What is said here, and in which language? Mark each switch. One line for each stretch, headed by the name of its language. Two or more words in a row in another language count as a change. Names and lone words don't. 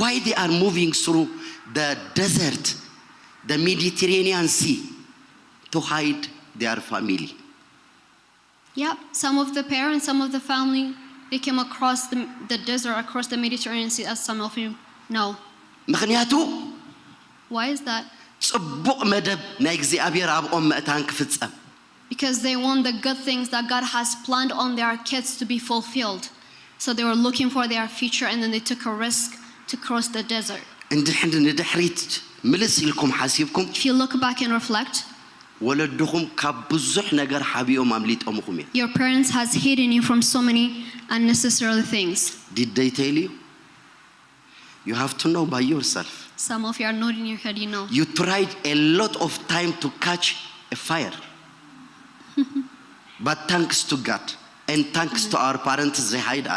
English: Why they are moving through the desert, the Mediterranean Sea, to hide their family? Yeah, some of the parents, some of the family, they came across the desert, across the Mediterranean Sea, as some of you know.
Tigrinya: ምክንያቱ
English: Why is that?
Tigrinya: ጽቡቕ መደብ ናይ እግዚአብሔር ኣብኦም ምእታን ክፍጸም
English: Because they want the good things that God has planned on their kids to be fulfilled. So they were looking for their future, and then they took a risk to cross the desert.
Tigrinya: እንድሕር ንድሕሪት ምልስ ኢልኩም ሓሲብኩም
English: If you look back and reflect,
Tigrinya: ወለድኹም ካብ ብዙሕ ነገር ሓቢኦም ኣምሊጦምኹም እዮም.
English: your parents has hidden you from so many unnecessary things. Did they tell you? You have to know by yourself. Some of you are nodding your head, you know. You tried a lot of time to catch a fire. But thanks to God and thanks to our parents, they hide us.